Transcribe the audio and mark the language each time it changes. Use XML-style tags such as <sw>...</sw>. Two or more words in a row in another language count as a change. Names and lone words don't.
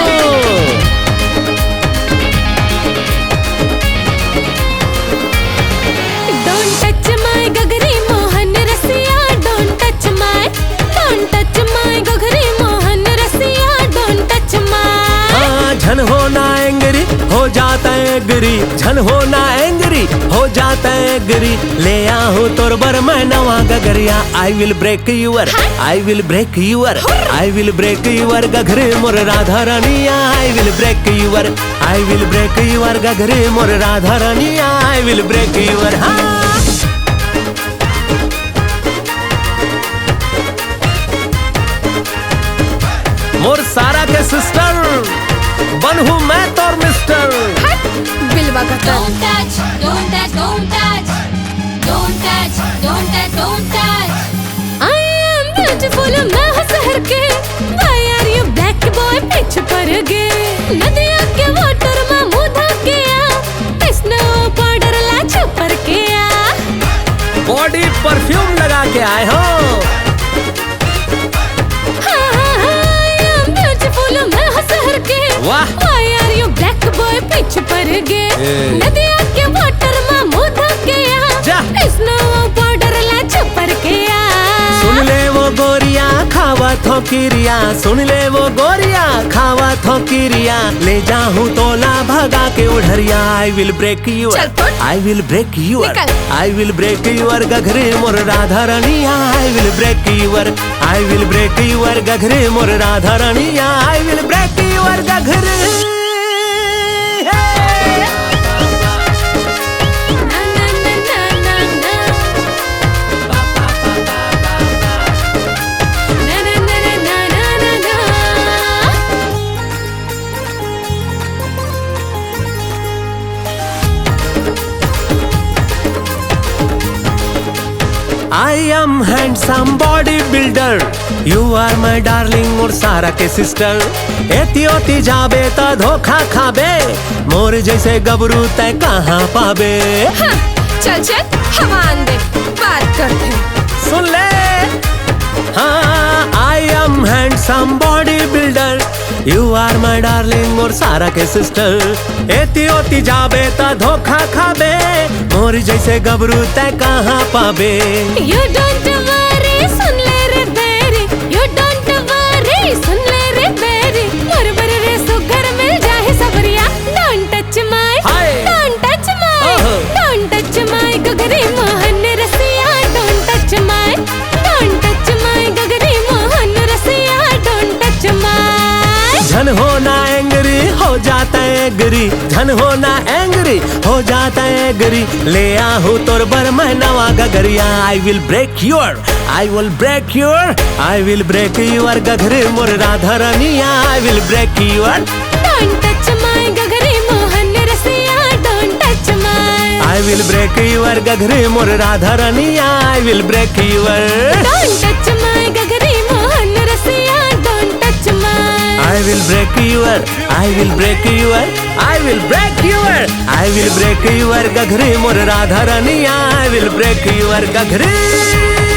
<en>ho. Don't touch my</en> <hne>गगरी मोहन रसिया.</hne> <en>Don't touch my</en> <hne>गगरी मोहन रसिया.</hne> <en>Don't touch my.</en> <hne>हाँ झन होना एंग्री हो जाता है गिरी, झन होना एंग्री हो जाता है गिरी। ले आहूँ तोर बर मैं नवा गगरिया।</hne> <en>I will break your, I will break your, I will break your</en> <hne>गगरे मोर राधा रानिया।</hne> <en>I will break your, I will break your</en> <hne>गगरे मोर राधा रानिया।</hne> <en>I will break your हाँ।</en> <hne>मोर सारा के सिस्टर बनहूँ मैं तोर मिस्टर। बिलवा का</hne> <en>don't touch, don't touch, don't touch. Don't touch, don't touch, don't touch. I am beautiful,</en> <hne>मैं हूँ शहर के।</hne> <en>Why are you black boy</en> <hne>पीछे पड़ गए? नदिया के वाटर में मुँह धकिया,</hne> <en>snow powder</en> <hne>ला छुपर किया।</hne> <en>body perfume</en> <hne>लगा के आए हो। वाह।</hne> <en>Why are you black boy</en> <hne>पीछे पड़ गए? नदिया के वाटर में मुँह धकिया, जा।</hne> <en>snow powder</en> <hne>ला छुपर किया। सुन ले वो गोरिया खावा थो किरिया, सुन ले वो गोरिया खावा थो किरिया। ले जाहूँ तोला भगा के उड़रिया।</hne> <en>I will break your,</en> <hne>चल फुट।</hne> <en>I will break your,</en> <hne>निकल।</hne> <en>I will break your</en> <hne>गघरे मोर राधा रानिया।</hne> <en>I will break your, I will break your</en> <hne>गघरे मोर राधा रानिया।</hne> <en>I will break your गघरे।</en> <hne>ना ना ना ना ना ना। ना ना ना ना ना ना ना।</hne> <en>I am handsome bodybuilder. You are my darling</en> <hne>मोर सारा के सिस्टर। एती ओती जाबे ता धोखा खाबे, मोर जैसे गबरू तय कहाँ पाबे। हाँ, चल चल हवा दे, बात करते हैं। सुन ले हाँ</hne> <en>I am handsome bodybuilder. You are my darling</en> <hne>मोर सारा के सिस्टर। एती ओती जाबे ता धोखा खाबे, मोर जैसे गबरू तय कहाँ पाबे।</hne> <en>You don't worry,</en> <hne>सुन ले रे बेरी।</hne> <en>You don't worry,</en> <hne>सुन ले रे बेरी। मोर बर रे सुगर मिल जाए सबरिया।</hne> <en>Don't touch my, हाय। don't touch my, ओहो। don't touch my</en> <hne>गगरी मोहन रसिया।</hne> <en>Don't touch my, don't touch my</en> <hne>गगरी मोहन रसिया।</hne> <en>Don't touch my।</en> <hne>झन होना एंग्री हो जाता है गिरी, झन होना एंग्री हो जाता है गिरी। ले आहूँ तोर बर मैं नवा गगरिया।</hne> <en>I will break your, I will break your, I will break your</en> <hne>गगरे मोर राधा रानिया।</hne> <en>I will break your, Don't touch my</en> <hne>गगरी मोहन रसिया।</hne> <en>Don't touch my। I will break your</en> <hne>गगरे मोर राधा रानिया।</hne> <en>I will break your, Don't touch my</en> <hne>गगरी मोहन रसिया।</hne> <en>Don't touch my। I will break your, I will break your, I will break your, I will break your</en> <hne>गगरे मोर राधा रानिया।</hne> <en>I will break your गगरे।</en>